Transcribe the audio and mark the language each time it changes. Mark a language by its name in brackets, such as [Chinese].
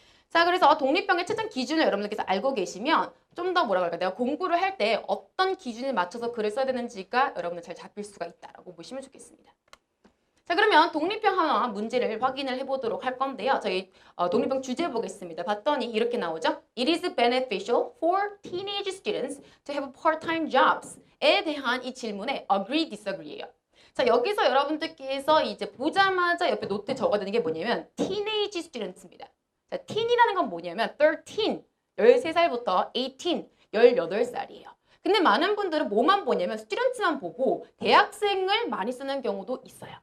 [Korean] 자, 그래서 독립형의 채점 기준을 여러분들께서 알고 계시면 좀 더 뭐라고 할까, 내가 공부를 할 때 어떤 기준에 맞춰서 글을 써야 되는지가 여러분들 잘 잡힐 수가 있다라고 보시면 좋겠습니다. 자, 그러면 독립형 하나 문제를 확인을 해보도록 할 건데요. 저희 독립형 주제 보겠습니다. 봤더니 이렇게 나오죠. [English] It is beneficial for teenage students to have part-time jobs [Korean] 에 대한 이 질문에 [English] agree, disagree예요. [Korean] 자, 여기서 여러분들께서 이제 보자마자 옆에 노트에 적어야 되는 게 뭐냐면 teenage students입니다. 자, teen이라는 건 뭐냐면 13, 13살부터 18, 18살이에요. 근데 많은 분들은 뭐만 보냐면 스튜던트만 보고 대학생을 많이 쓰는 경우도 있어요.